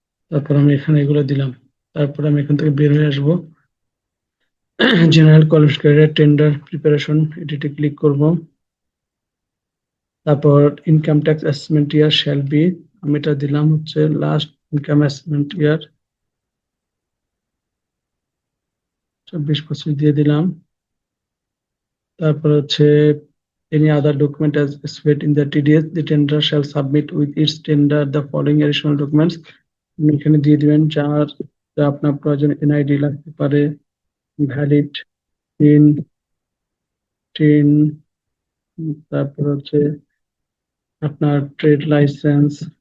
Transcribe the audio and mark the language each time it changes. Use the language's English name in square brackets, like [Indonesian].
[Bangla] তারপর আমি এখানে এগুলো দিলাম। তারপর আমি এখান থেকে বের হয়ে আসবো, জেনারেল কোয়ালিফিকেশন টেন্ডার প্রিপারেশন, এটিতে ক্লিক করব। তারপর income tax assessment year shall be, আমি এটা দিলাম লাস্ট ইনকাম অ্যাসেসমেন্ট ইয়ার 24-25 দিয়ে দিলাম। [English] তারপর any other document as specified in the TDS, the tender shall submit with its tender the following additional documents। [Bangla] আপনি এখানে দিয়ে দিবেন যার যা আপনার প্রয়োজন, এনআইডি লাগতে পারে, ভ্যালিড টিন টিন, তারপর আপনার ট্রেড লাইসেন্স,